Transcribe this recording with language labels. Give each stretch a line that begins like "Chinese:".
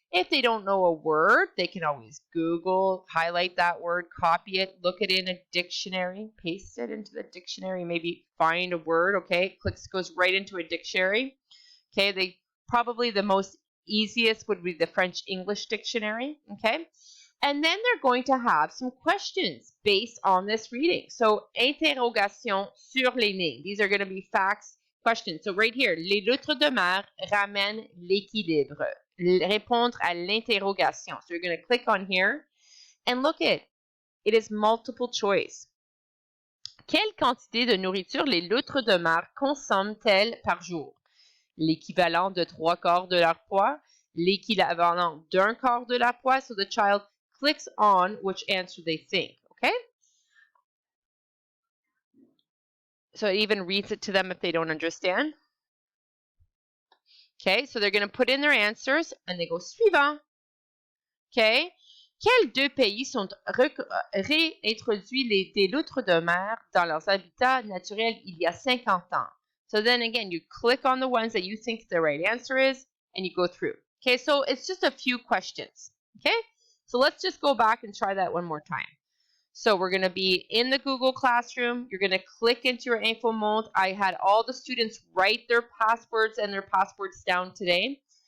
English: If they don't know a word, they can always Google, highlight that word, copy it, look it in a dictionary, paste it into the dictionary, maybe find a word, okay? Goes right into a dictionary. Okay, probably the most easiest would be the French-English dictionary, okay? And then they're going to have some questions based on this reading. So,
French: interrogation sur les nez.
English: These are going to be facts, questions. So right here,
French: les loutres de mer ramènent l'équilibre. Répondre à l'interrogation.
English: So you're going to click on here and look it is multiple choice.
French: Quelle quantité de nourriture les loutres de mer consomment-elles par jour? L'équivalent de 3/4 de leur poids, l'équivalent d'un quart de leur poids.
English: So the child clicks on which answer they think, okay? So it even reads it to them if they don't understand. Okay, so they're going to put in their answers and they go suivant.
French: Okay, quels deux pays sont réintroduits des loutres de mer dans leurs habitats naturels il y a 50 ans?
English: So then again, you click on the ones that you think the right answer is and you go through. Okay, so it's just a few questions. Okay, so let's just go back and try that one more time. So we're going to be in the Google Classroom. You're going to click into your info mode. I had all the students write their passwords and their passwords down today.